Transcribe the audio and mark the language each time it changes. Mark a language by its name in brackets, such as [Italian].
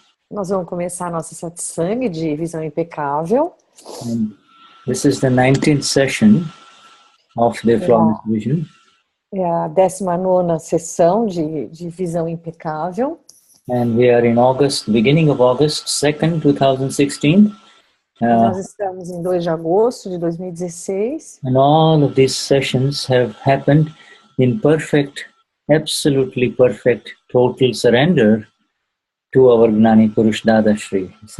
[Portuguese] Nós vamos começar a nossa satsang de visão impecável. [English] And this is the 19th session of the flawless vision. [Portuguese] É a 19ª sessão de visão impecável. [English] And we are in August, beginning of August 2nd, 2016. [Portuguese] Nós estamos em 2 de agosto de 2016. [English] And all of these sessions have happened in perfect, absolutely perfect, total surrender to our Gnani Purush Dadashri.